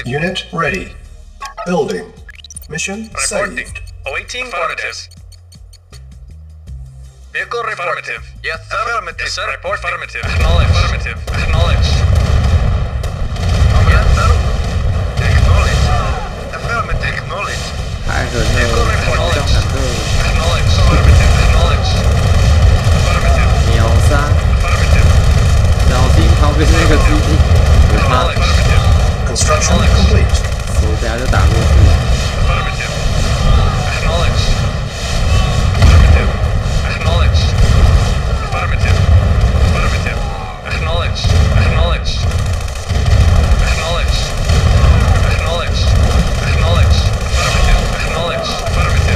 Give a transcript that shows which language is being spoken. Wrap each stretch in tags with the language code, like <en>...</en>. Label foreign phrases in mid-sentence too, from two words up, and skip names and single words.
<en>Unit ready. Building. Mission Reporting. saved. Awaiting orders. Vehicle reporting. Yes, sir. Affirmative. Yes, sir. Report. Affirmative. Acknowledge. Affirmative. Acknowledge. Yes, sir. Acknowledge. Affirmative. Acknowledge.</en> <zh>太狠了，方向坦克</zh> <en>Acknowledge. Affirmative. Acknowledge. Affirmative.</en> <zh>秒杀，</zh> <en>Affirmative.</en> <zh>小心旁边那个基地，有他，</zh> <en>Acknowledge. Construction complete.</en> <zh>我等下就打过去。</zh> <en>Affirmative. Acknowledge. Affirmative. Acknowledge. Affirmative. Affirmative. Acknowledge. Acknowledge. Acknowledge. Acknowledge. Acknowledge. Affirmative. Acknowledge. Affirmative.</en>